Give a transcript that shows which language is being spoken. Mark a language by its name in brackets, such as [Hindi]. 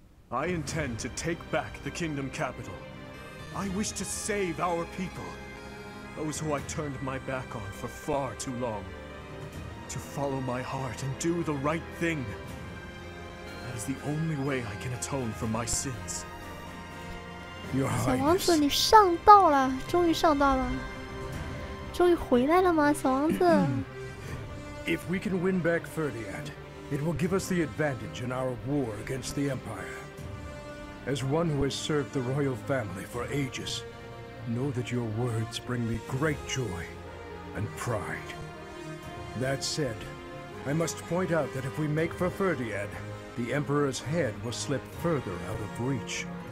[English] I intend to take back the kingdom capital. I wish to save our people, those who I turned my back on for far too long. To follow my heart and do the right thing. That is the only way I can atone for my sins. Your [Chinese] 小王 [English] Highness. [Chinese] 子，你上道了，终于上道了，终于回来了吗，小王子？ [English] If we can win back Ferdiad, it will give us the advantage in our war against the Empire. As one who has served the royal family for ages, know that your words bring me great joy and pride. That said, I must point out that if we make for Ferdiad, the Emperor's head will slip further out of reach.